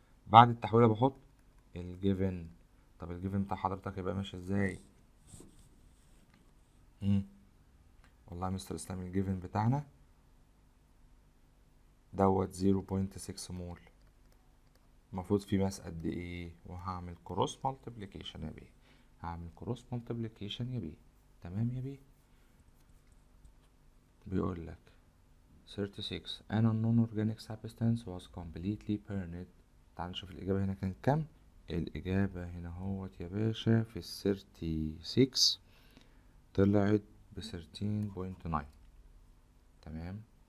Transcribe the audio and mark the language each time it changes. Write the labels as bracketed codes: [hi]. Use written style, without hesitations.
[ar] بعد التحويله بحط الجيفن. طب الجيفن بتاع حضرتك يبقى ماشي ازاي؟ والله يا مستر اسلام الجيفن بتاعنا دوت 0.6 مول، المفروض في ماس قد ايه؟ وهعمل كروس مالتيبليكيشن يا بيه، هعمل كروس مالتيبليكيشن يا بيه. تمام يا بيه. بيقول لك [en] 36 an unknown organic substance was completely burned. [ar] تعال نشوف الإجابة هنا كانت كام. الإجابة هنا هوت يا باشا في 36 طلعت ب13.9. تمام.